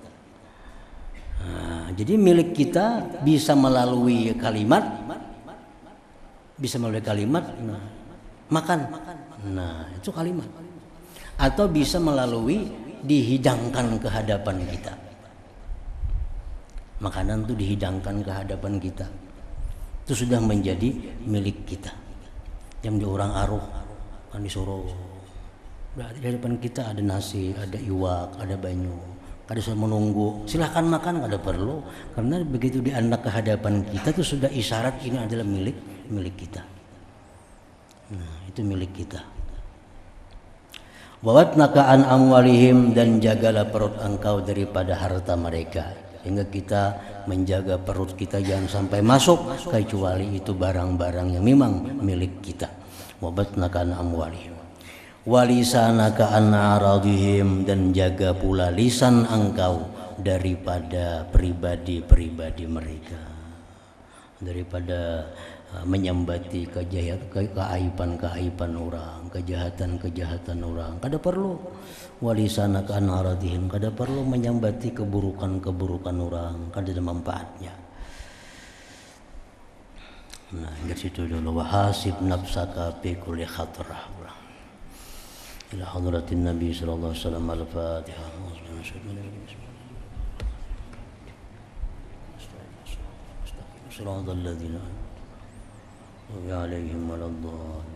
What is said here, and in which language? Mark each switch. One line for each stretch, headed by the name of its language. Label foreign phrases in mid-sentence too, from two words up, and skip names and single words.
Indonesian: Nah, jadi milik kita bisa melalui kalimat, nah, makan, nah itu kalimat, atau bisa melalui dihidangkan ke hadapan kita. Makanan itu dihidangkan ke hadapan kita, itu sudah menjadi milik kita. Yang di orang aruh kan disuruh, di hadapan kita ada nasi, ada iwak, ada banyu,
Banjar: kada usah
Indonesian: menunggu, silahkan makan,
Banjar: kada perlu,
Indonesian: karena begitu dianak ke hadapan kita itu sudah isyarat ini adalah milik kita. Nah, itu milik kita.
Arabic: وبطنك عن أموالهم,
Indonesian: dan jagalah perut engkau daripada harta mereka, sehingga kita menjaga perut kita jangan sampai masuk kecuali itu barang-barang yang memang milik kita.
Arabic: وبطنك عن أموالهم ولسانك عن أعراضهم,
Indonesian: dan jaga pula lisan engkau daripada pribadi-pribadi mereka, daripada menyambati keaiban orang, kejahatan orang.
Banjar: Kada perlu
Arabic: ولسانك عن أعراضهم,
Banjar: kada perlu
Indonesian: menyambati keburukan orang,
Banjar: kada ada
Indonesian: manfaatnya. Nah, dari situ dulu,
Arabic: وحاسب نفسك في كل خطرة. إلى حضرة النبي صلى الله عليه وسلم. الفاتحة. صراط الذين عليهم ولا الضالين.